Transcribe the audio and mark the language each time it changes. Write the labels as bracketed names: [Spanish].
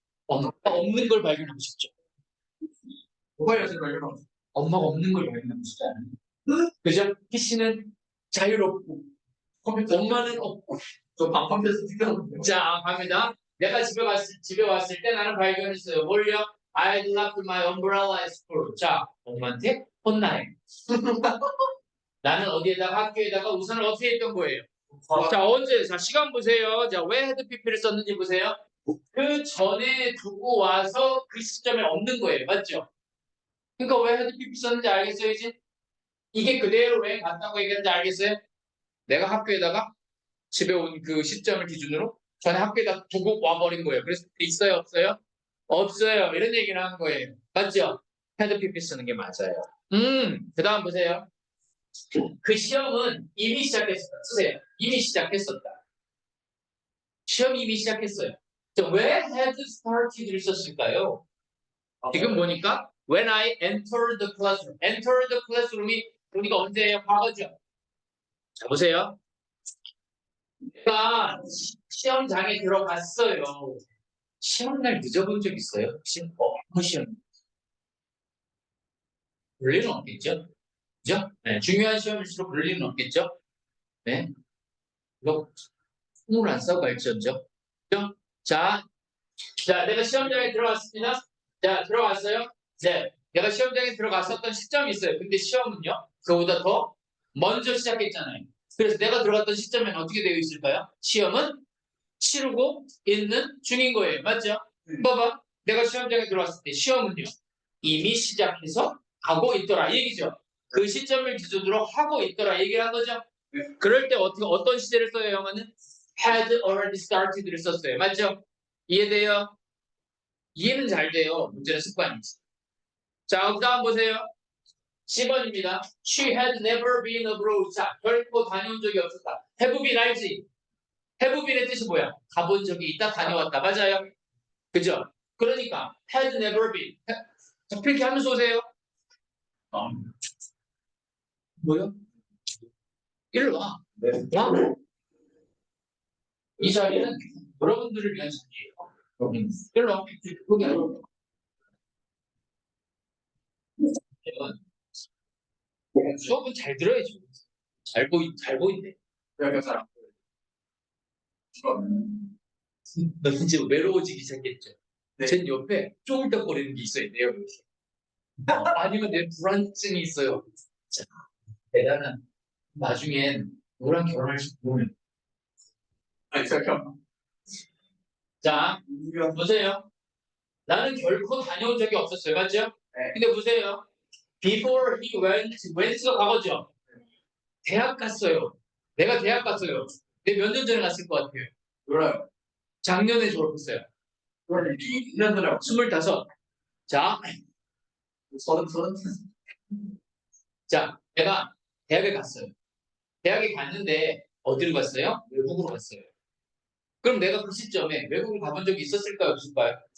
[Korean] 엄마가 없는 걸 발견하고 싶죠. 뭐가 발견하고 싶어요? 엄마가 없는 걸 발견하고 싶지 않아요? 그죠? PC는 자유롭고 엄마는 없고 저 방방에서 뛰어오는 자, 갑니다. 내가 집에 왔을 때 나는 발견했어요. 뭘요? [English] I left my umbrella at school. [Korean] 자, 엄마한테 혼나요. 나는 어디에다가 학교에다가 우산을 어떻게 했던 거예요? 자, 언제? 자, 시간 보세요. 자, 왜 헤드 PP를 썼는지 보세요. 그 전에 두고 와서 그 시점에 없는 거예요. 맞죠? 그러니까 왜 헤드 PP 썼는지 알겠어요, 이제? 이게 그대로 왜 간다고 얘기하는지 알겠어요? 내가 학교에다가 집에 온 그 시점을 기준으로 전에 학교에다 두고 와버린 거예요. 그래서 있어요, 없어요? 없어요. 이런 얘기를 하는 거예요. 맞죠? 헤드 PP 쓰는 게 맞아요. 그 다음 보세요. 그 시험은 이미 시작했었다. 쓰세요. 이미 시작했었다. 시험이 이미 시작했어요. 왜 [English] had started [Korean] 를 썼을까요? 지금 보니까 [English] when I entered the classroom. enter the classroom [Korean] 이 우리가 언제예요? 과거죠. 자, 보세요. 내가 시험장에 들어갔어요. 시험날 늦어본 적 있어요? 혹시? 시험. 그럴 일은 없겠죠? 그죠? 네, 중요한 시험일수록 그럴 일은 없겠죠? 네. 이거 꿈을 안 싸고 갈지언정. 그죠? 자, 내가 시험장에 들어갔습니다. 자, 들어갔어요? 네. 내가 시험장에 들어갔었던 시점이 있어요. 근데 시험은요, 그보다 더 먼저 시작했잖아요. 그래서 내가 들어갔던 시점에는 어떻게 되어 있을까요? 시험은 치르고 있는 중인 거예요. 맞죠? 봐봐. 내가 시험장에 들어왔을 때 시험은요, 이미 시작해서 하고 있더라. 이 얘기죠. 그 시점을 기준으로 하고 있더라. 얘기를 한 거죠. 그럴 때 어떤 시제를 써요, 영어는? [English] had already started를 [Korean] 썼어요. 맞죠? 이해돼요? 이해는 잘 돼요. 문제는 습관이지. 자, 그 다음 보세요. 10번입니다. [English] She had never been abroad. [Korean] 자, 결코 다녀온 적이 없었다. [English] have been [Korean] 알지? [English] have been [Korean] 의 뜻이 뭐야? 가본 적이 있다, 다녀왔다. 맞아요? 그죠? 그러니까 [English] had never been. [Korean] 자, 이렇게 하면서 오세요. 뭐요? 일로 와. 네. 와. 이 자리는 여러분들을 위한 자리예요. 일로 와. 여기. 수업은 잘 들어야죠. 잘 보인대. 사람. 너 이제 외로워지기 시작했죠. 네. 제 옆에 쪼물딱거리는 게 있어요. 내 옆에. 아니면 내 불안증이 있어요. 자, 대단한. 나중엔 누구랑 결혼할 수 있으면. 아니, 잠깐만. 자, 보세요. 나는 결코 다녀온 적이 없었어요. 맞죠? 네. 근데 보세요. [English] Before he went가 [Korean] 과거죠. 대학 갔어요. 내가 대학 갔어요. 근데 몇 년 전에 갔을 것 같아요. 몰라요. 작년에 졸업했어요. 그러네. 2년 전에 25. 자, 서른. 자, 내가 대학에 갔어요. 대학에 갔는데 어디로 갔어요? 외국으로 갔어요. 그럼 내가 그 시점에 외국을 가본 적이 있었을까요? 없을까요?